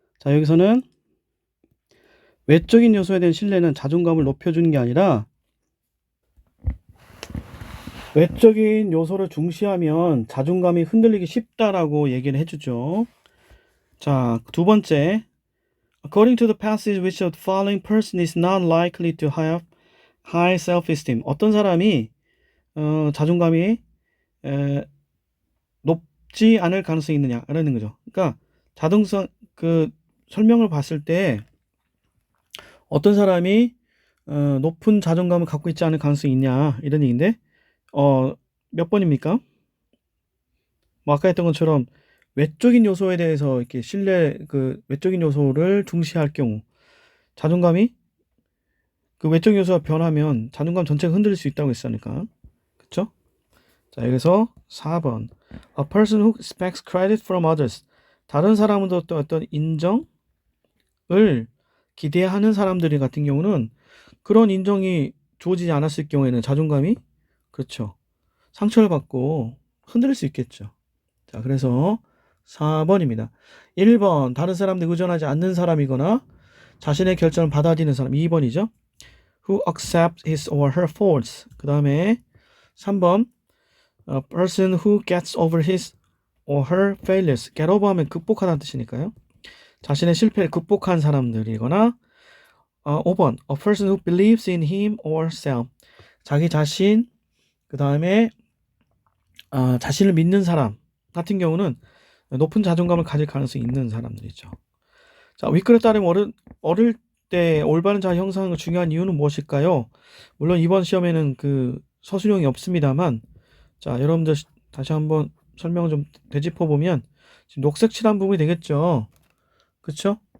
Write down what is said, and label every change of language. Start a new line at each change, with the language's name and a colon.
Korean: 자, 여기서는 외적인 요소에 대한 신뢰는 자존감을 높여주는 게 아니라 외적인 요소를 중시하면 자존감이 흔들리기 쉽다라고 얘기를 해주죠. 자, 두 번째,
English: According to the passage, which of the following person is not likely to have high self-esteem?
Korean: 어떤 사람이 자존감이 높지 않을 가능성이 있느냐라는 거죠. 그러니까 자동성 그 설명을 봤을 때 어떤 사람이 높은 자존감을 갖고 있지 않을 가능성이 있냐 이런 얘기인데 몇 번입니까? 뭐 아까 했던 것처럼 외적인 요소에 대해서 이렇게 외적인 요소를 중시할 경우 자존감이 그 외적 요소가 변하면 자존감 전체가 흔들릴 수 있다고 했으니까 그쵸? 자 여기서 4번
English: A person who expects credit from others
Korean: 다른 사람으로부터 어떤 인정을 기대하는 사람들이 같은 경우는 그런 인정이 주어지지 않았을 경우에는 자존감이 그렇죠 상처를 받고 흔들릴 수 있겠죠. 자 그래서 4번입니다. 1번 다른 사람들 의존하지 않는 사람이거나 자신의 결정을 받아들이는 사람 2번이죠.
English: Who accepts his or her faults.
Korean: 그 다음에 3번
English: A person who gets over his or her failures.
Korean: get over 하면 극복하다는 뜻이니까요. 자신의 실패를 극복한 사람들이거나
English: 5번 A person who believes in him or herself.
Korean: 자기 자신 그 다음에 자신을 믿는 사람 같은 경우는 높은 자존감을 가질 가능성이 있는 사람들이죠. 자, 윗글에 따르면 어릴 때 올바른 자아 형성하는 중요한 이유는 무엇일까요? 물론 이번 시험에는 그 서술형이 없습니다만 자, 여러분들 다시 한번 설명을 좀 되짚어 보면 지금 녹색 칠한 부분이 되겠죠. 그쵸?